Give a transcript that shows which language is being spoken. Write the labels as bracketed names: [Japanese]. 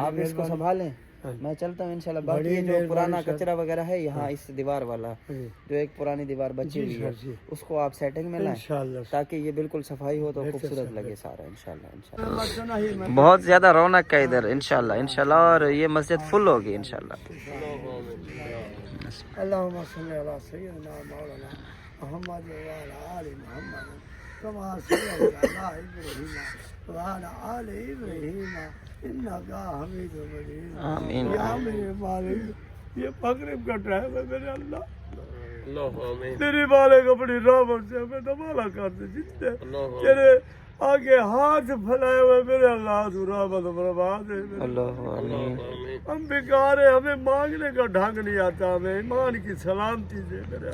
[Urdu] آپ اس کو سنبھالیں, میں چلتا ہوں انشاءاللہ. باقی یہ جو پرانا کچرا وغیرہ ہے یہاں اس دیوار والا, جو ایک پرانی دیوار بچی ہوئی ہے, اس کو آپ سیٹنگ میں لائیں انشاءاللہ, تاکہ یہ بالکل صفائی ہو تو خوبصورت لگے سارا انشاءاللہ انشاءاللہ. بہت زیادہ رونق ہے ادھر انشاءاللہ انشاءاللہ. اور یہ مسجد فل ہوگی انشاءاللہ. [Arabic] اللهم صل على سيدنا مولانا محمد وعلى آل محمد كما صليت على إبراهيم وعلى آل إبراهيم إنك حميد مجيد. [Urdu] آمین. یا میرے مالک, یہ مغرب کا ٹائم ہے میرے اللہ, تیری مالک اپنی رحمت سے ہمیں نوالا کر دے. جتنے تیرے آگے ہاتھ پھیلائے ہوئے میرے اللہ تو رحمت برباد ہے. اللہ آمین. ہم بیکار ہیں, ہمیں مانگنے کا ڈھنگ نہیں آتا, ہمیں ایمان کی سلامتی دے میرے